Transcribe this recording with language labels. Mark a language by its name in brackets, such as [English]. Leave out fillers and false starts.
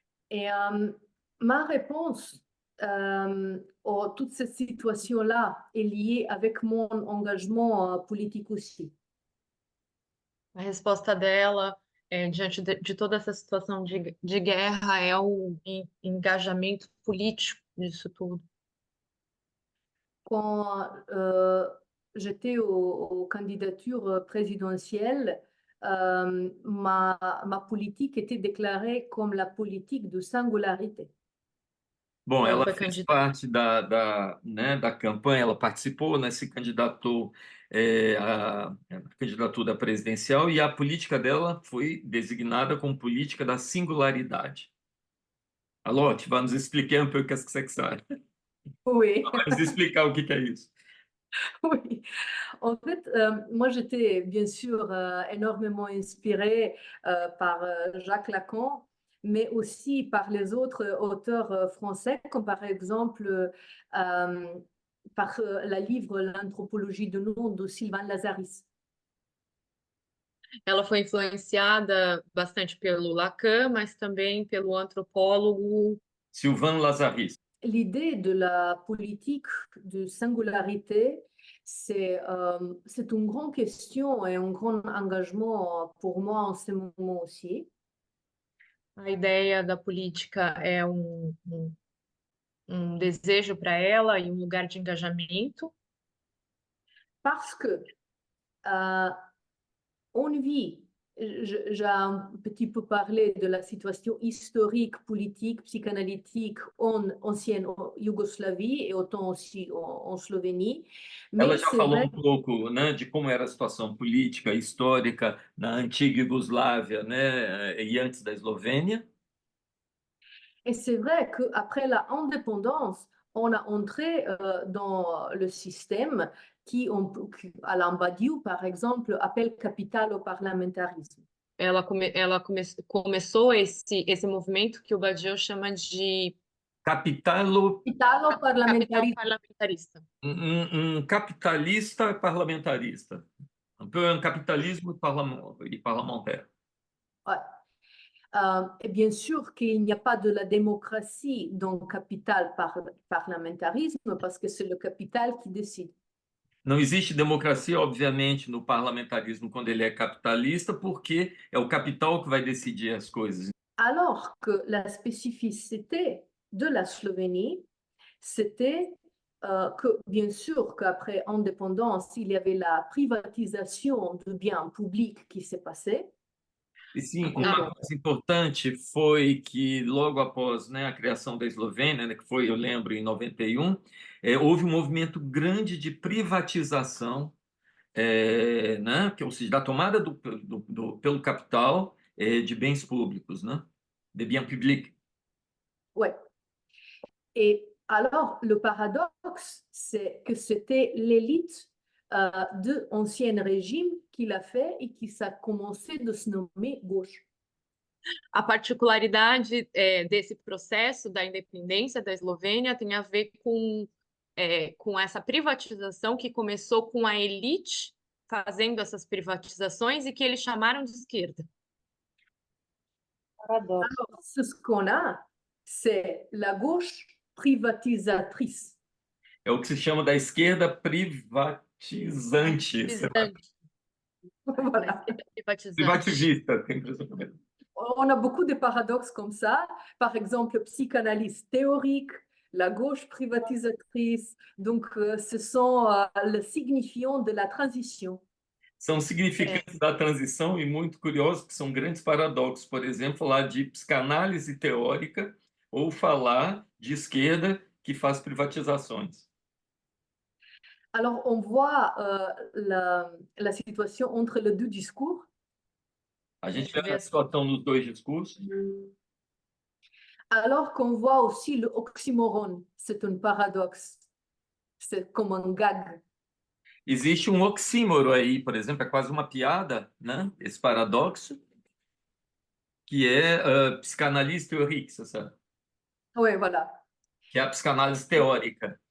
[French] Et ma réponse à toute cette situation-là est liée avec mon engagement politique aussi. [Portuguese] A resposta dela, diante de toda essa situação de guerra, é o engajamento político disso tudo. [French] Quand j'étais aux candidatures présidentielles, ma politique était déclarée comme la politique de singularité. [Portuguese] Bom, Ela ela foi fez candidata. parte da campanha, ela participou, né, se candidatou à candidatura presidencial e a política dela foi designada como política da singularidade. Alote, vai nos explicar um pouco o que é que [French] ça. Oui. [Portuguese] Vai nos explicar o que é isso. [French] Oui, en fait, moi j'étais bien sûr énormément inspirée par Jacques Lacan, mais aussi par les autres auteurs français, comme par exemple par le livre L'anthropologie de nom de Sylvain Lazaris. [Portuguese] Ela foi influenciada bastante pelo Lacan, mas também pelo antropólogo Sylvain Lazaris. [French] L'idée de la politique de singularité, c'est une grande question et un grand engagement pour moi en ce moment aussi. [Portuguese] A ideia da política é um desejo para ela e um lugar de engajamento, [French] Parce que on vit, j'ai un petit peu parlé de la situation historique, politique, psychanalytique en ancienne Yougoslavie et autant aussi en Slovénie. [Portuguese] Ela [French] Mais [Portuguese] já [French] c'est [Portuguese] falou [French] vrai, [Portuguese] um pouco, né, de como era a situação política, histórica na antiga Iugoslávia, né, e antes da Eslovênia. [French] et c'est vrai qu'après la indépendance, on a entré dans le système qui, Alain Badiou, par exemple, appelle capitalo-parlementarisme. [Portuguese] ela começou esse movimento que o Badiou chama de capital [French] Capitalo-parlementarisme. [Portuguese] parlamentarista. Capitalista parlamentarista. [French] Un peu un capitalisme parlementaire. Ouais. Et bien sûr qu'il n'y a pas de la démocratie dans le capital-parlementarisme parce que c'est le capital qui décide. [Portuguese] Não existe democracia, obviamente, no parlamentarismo quando ele é capitalista, porque é o capital que vai decidir as coisas. [French] Alors que la spécificité de la Slovénie, c'était que, bien sûr, qu'après indépendance, il y avait la privatisation de biens publics qui s'est passée. [Portuguese] E sim, uma coisa importante foi que logo após, né, a criação da Eslovênia, né, que foi, eu lembro, em 91, houve um movimento grande de privatização, né, ou seja, da tomada pelo capital de bens públicos, né, [French] de biens publics. Ouais. Et alors, le paradoxe, c'est que c'était l'élite de l'ancien régime qui l'a fait et qui a commencé de se nommer gauche. [Portuguese] A particularidade desse processo da independência da Eslovênia tem a ver com essa privatização que começou com a elite fazendo essas privatizações e que eles chamaram de esquerda. Paradoxo. [French] Alors, ce qu'on a, c'est la gauche privatisatrice. [Portuguese] É o que se chama da esquerda privatizante. Privatizante. [French] Voilà. [Portuguese] Privatizante. Privativista, tem impressão também. [French] On a beaucoup de paradoxes comme ça. Par exemple, psychanalyse théorique, la gauche privatisatrice. Donc, ce sont le signifiant de la transition. [Portuguese] São significantes da transição e muito curiosos, que são grandes paradoxos. Por exemplo, falar de psicanálise teórica ou falar de esquerda que faz privatizações. [French] Alors, on voit la situation entre les deux discours. [Portuguese] A gente vê a situação nos dois discursos. [French] Alors qu'on voit aussi le oxymoron, c'est un paradoxe, c'est comme un gag. [Portuguese] Existe um oxímoro aí, por exemplo, é quase uma piada, né? Esse paradoxo, que é psicanálise théorique, você sabe? [French] Oui, voilà. [Portuguese] Que é a psicanálise teórica.